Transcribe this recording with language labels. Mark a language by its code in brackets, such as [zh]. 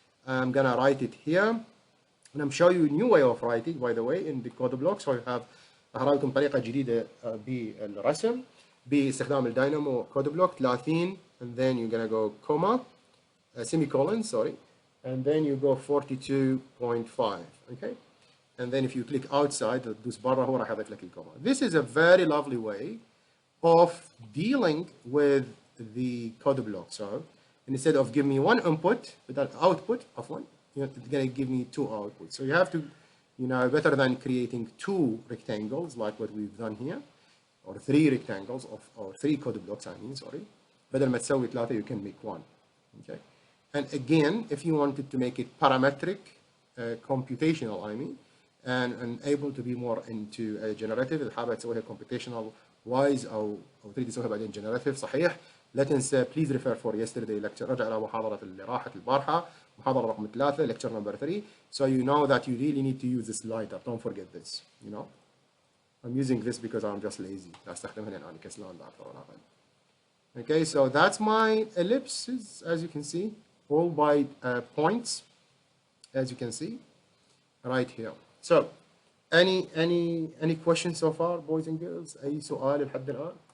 [en] I'm gonna write it here. And I'm showing you a new way of writing, by the way, in the code block. So you have [ar] هراويكم طريقة جديدة بالرسم باستخدام الداينامو [en] code block 30 and then you're gonna go comma semicolon, sorry, and then you go 42.5, okay? And then if you click outside [ar] تدوس برا هو راح يضيف لك الكوما. [en] This is a very lovely way of dealing with the code block. So instead of give me one input بدل output عفوا it's going to give me 2 outputs. So you have to, better than creating 2 rectangles like what we've done here, or 3 rectangles or 3 code blocks, sorry. [ar] بدل ما تسوي 3 [en] you can make 1. Okay. And again, if you wanted to make it parametric, computational, and able to be more into generative, [ar] اللي حابة تسويها computational wise أو تريد تسويها بعدين [en] generative صحيح. [ar] لا تنسى [en] please refer for yesterday lecture. [ar] رجع إلى محاضرة اللي راحت البارحة. محاضرة رقم 3 [en] lecture number 3, so you know that you really need to use the slider. Don't forget this. I'm using this because I'm just lazy. [ar] أستخدمها لأن أنا كسلان لا أكثر ولا أقل. [en] Okay, so that's my ellipses, as you can see, all by points, as you can see, right here. So, any questions so far, boys and girls? [ar] أي سؤال لحد الآن?